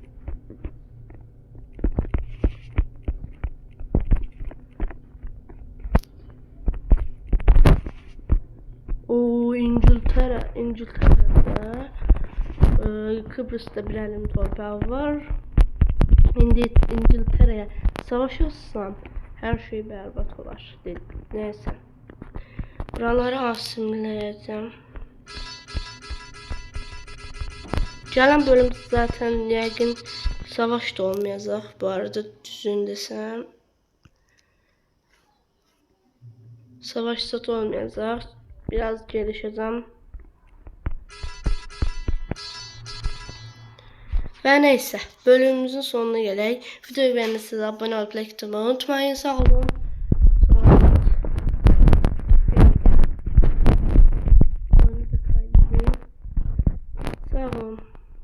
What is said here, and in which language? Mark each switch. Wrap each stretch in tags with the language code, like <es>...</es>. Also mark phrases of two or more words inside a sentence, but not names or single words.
<tr>O İngiltere'de Kıbrıs'ta bir elim torpağı var.</tr> <az>İndi İngiltere'ye savaşırsan her şey berbat olar.</az> <tr>Neyse. Buraları asimleyeceğim.</tr> <az>Gələn bölüm zaten yəqin savaş da olmayacaq. Bu arada düzün desəm. Savaş da olmayacaq.</az> <tr>Biraz gelişeceğim. Ve neyse bölümümüzün sonuna gələk. Videoyu beğendiyseniz abone olup like atmayı unutmayın. Sağ olun. Sağ olun.</tr>